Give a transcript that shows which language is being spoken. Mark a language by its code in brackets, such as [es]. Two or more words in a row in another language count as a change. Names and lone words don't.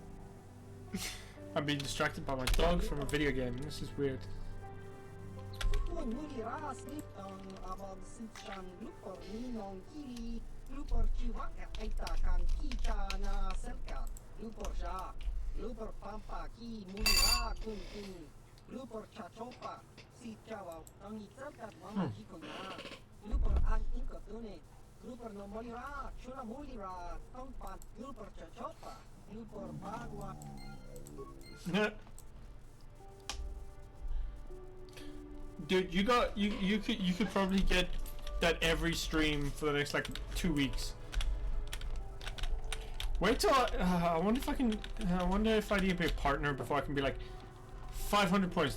[en] I'm being distracted by my dog from a video game. This is weird. Lupon mulira slipton abog sitchan lupor ninong kiri lupor chiwaka aita kan kicha na selka lupor ja lupor pampa ki mulira kuntin lupor chachopa si chawa ang selka mama hikonya lupor ang inkotune lupor no mulira chuna mulira tongpan lupor chachopa lupor bagwa. Dude, you could probably get that every stream for the next like 2 weeks. Wait till I wonder if I can. I wonder if I need to be a partner before I can be like 500 points.